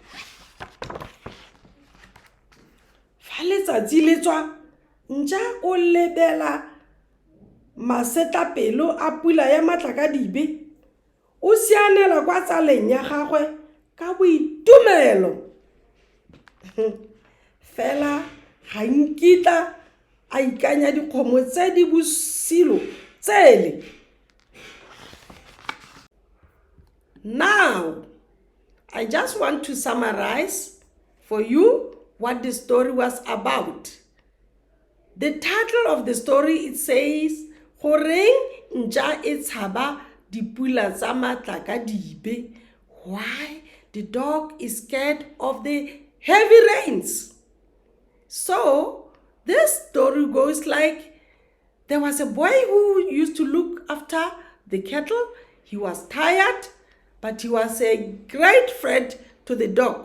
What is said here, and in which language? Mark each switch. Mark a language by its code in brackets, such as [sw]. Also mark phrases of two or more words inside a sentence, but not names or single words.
[tn] Fa letsatsi le tswa nja o lebela masetlapelo a pula ya matlakadibe, o sianela kwa tsaleng ya gagwe ka boitumelo. Fela ga nkitla a ikanya dikgomo tse di bosilo tsele. [en] Now, I just want to summarize for you what the story was about. The title of the story, it says, [tn] Goreng nja e tshaba dipula tsa matlakadibe. [en] Why the dog is scared of the heavy rains. So, this story goes like, there was a boy who used to look after the cattle. He was tired, but he was a great friend to the dog.